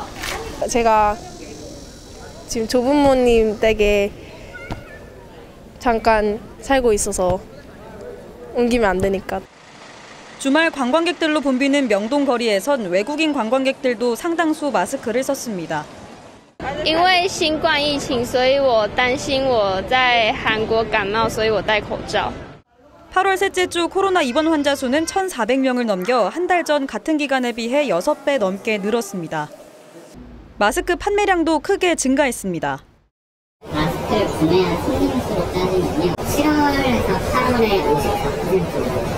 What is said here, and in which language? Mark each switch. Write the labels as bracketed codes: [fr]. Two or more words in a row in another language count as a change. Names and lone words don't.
[ko] 제가 지금 조부모님 댁에 잠깐 살고 있어서 옮기면 안 되니까. 주말 관광객들로 붐비는 명동 거리에선 외국인 관광객들도 상당수 마스크를 썼습니다. [zh] 因为新冠疫情，所以我担心我在韩国感冒，所以我戴口罩。 [ko] 8월 셋째 주 코로나 입원 환자 수는 1,400명을 넘겨 한 달 전 같은 기간에 비해 6배 넘게 늘었습니다. 마스크 판매량도 크게 증가했습니다. 마스크를 구매한 손님 수로 따지면요. 7월에서 8월에 54%.